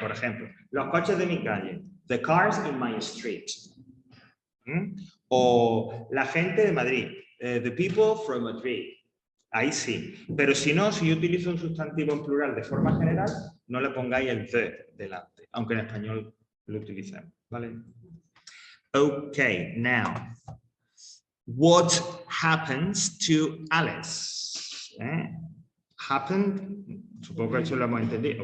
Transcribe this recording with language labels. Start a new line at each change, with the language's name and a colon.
Spanish: Por ejemplo, los coches de mi calle, the cars in my street. O la gente de Madrid, the people from Madrid. Ahí sí. Pero si no, si yo utilizo un sustantivo en plural de forma general, no le pongáis el the delante, aunque en español lo utilicemos, ¿vale?
English: Okay, now, what happens to Alice?
Spanish: Happened, supongo que eso lo hemos entendido.